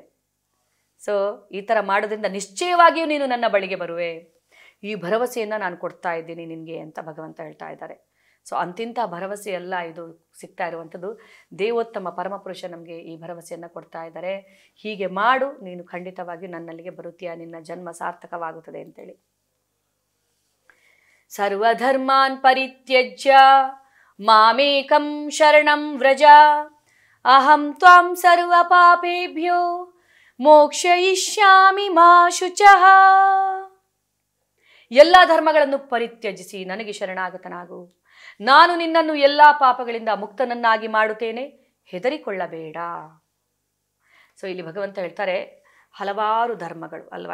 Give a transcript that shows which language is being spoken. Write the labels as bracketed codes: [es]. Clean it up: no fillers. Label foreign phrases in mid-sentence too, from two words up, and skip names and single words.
[kn] ಸೊ ಈ ಥರ ಮಾಡೋದ್ರಿಂದ ನಿಶ್ಚಯವಾಗಿಯೂ ನೀನು ನನ್ನ ಬಳಿಗೆ ಬರುವೆ, ಈ ಭರವಸೆಯನ್ನು ನಾನು ಕೊಡ್ತಾ ಇದ್ದೀನಿ ನಿನಗೆ ಅಂತ ಭಗವಂತ ಹೇಳ್ತಾ ಇದ್ದಾರೆ. ಸೊ ಅಂತಿಂಥ ಭರವಸೆ ಎಲ್ಲ ಇದು ಸಿಗ್ತಾ ಇರುವಂಥದ್ದು. ದೇವೋತ್ತಮ ಪರಮಪುರುಷ ನಮಗೆ ಈ ಭರವಸೆಯನ್ನು ಕೊಡ್ತಾ ಇದ್ದಾರೆ. ಹೀಗೆ ಮಾಡು, ನೀನು ಖಂಡಿತವಾಗಿಯೂ ನನ್ನಲ್ಲಿಗೆ ಬರುತ್ತೀಯ, ನಿನ್ನ ಜನ್ಮ ಸಾರ್ಥಕವಾಗುತ್ತದೆ ಅಂತೇಳಿ. [sa] ಸರ್ವಧರ್ಮಾನ್ ಪರಿತ್ಯಜ್ಯ ಮಾಮೇಕಂ ಶರಣಂ ವ್ರಜ ಅಹಂ ತ್ವಾಂ ಸರ್ವ ಪಾಪೇಭ್ಯೋ ಮೋಕ್ಷಯಿಷ್ಯಾಮಿ ಮಾ ಶುಚಃ. [kn] ಎಲ್ಲ ಧರ್ಮಗಳನ್ನು ಪರಿತ್ಯಜಿಸಿ ನನಗೆ ಶರಣಾಗತನಾಗು, ನಾನು ನಿನ್ನನ್ನು ಎಲ್ಲ ಪಾಪಗಳಿಂದ ಮುಕ್ತನನ್ನಾಗಿ ಮಾಡುತ್ತೇನೆ, ಹೆದರಿಕೊಳ್ಳಬೇಡ. ಸೊ ಇಲ್ಲಿ ಭಗವಂತ ಹೇಳ್ತಾರೆ ಹಲವಾರು ಧರ್ಮಗಳು ಅಲ್ವಾ.